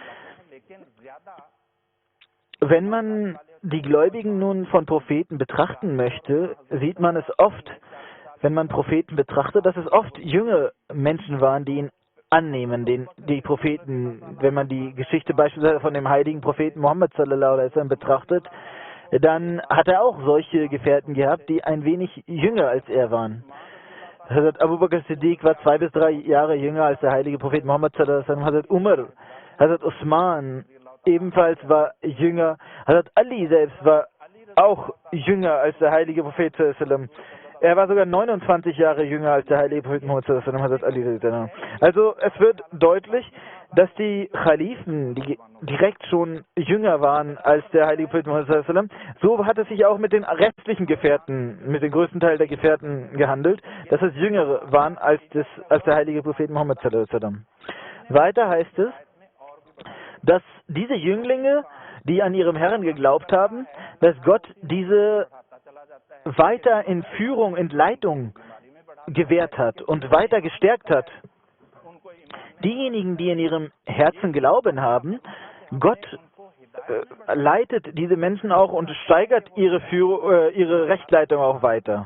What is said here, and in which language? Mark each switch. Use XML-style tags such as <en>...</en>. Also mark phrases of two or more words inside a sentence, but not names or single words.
<de>Wenn man die Gläubigen nun von Propheten betrachten möchte, sieht man es oft, wenn man Propheten betrachtet, dass es oft junge Menschen waren, die ihn annehmen, die Propheten. Wenn man die Geschichte beispielsweise von dem heiligen Propheten Muhammad</de> <ar>صلى الله عليه وسلم</ar> <de>betrachtet, dann hat er auch solche Gefährten gehabt, die ein wenig jünger als er waren. Hazrat Abu Bakr Siddiq war 2 bis 3 Jahre jünger als der heilige Prophet Muhammad</de> <ar>صلى الله عليه وسلم.</ar> <de>Hazrat Umar, Hazrat Usman ebenfalls war jünger. Hazrat Ali selbst war auch jünger als der heilige Prophet</de> <ar>صلى الله عليه وسلم.</ar> <de>er war sogar 29 Jahre jünger als der heilige Prophet Muhammad</de> <ar>صلى الله عليه وسلم.</ar> <de>Also es wird deutlich, dass die Khalifen, die direkt schon jünger waren als der heilige Prophet Muhammad</de> <ar>صلى الله عليه وسلم,</ar> <de>so hat es sich auch mit den restlichen Gefährten, mit dem größten Teil der Gefährten gehandelt, dass es jüngere waren als der heilige Prophet Muhammad</de> <ar>صلى الله عليه وسلم.</ar> <de>Weiter heißt es, dass diese Jünglinge, die an ihrem Herrn geglaubt haben, dass Gott diese weiter in Führung, in Leitung gewährt hat und weiter gestärkt hat. Diejenigen, die in ihrem Herzen Glauben haben, Gott leitet diese Menschen auch und steigert ihre Rechtleitung auch weiter.</de>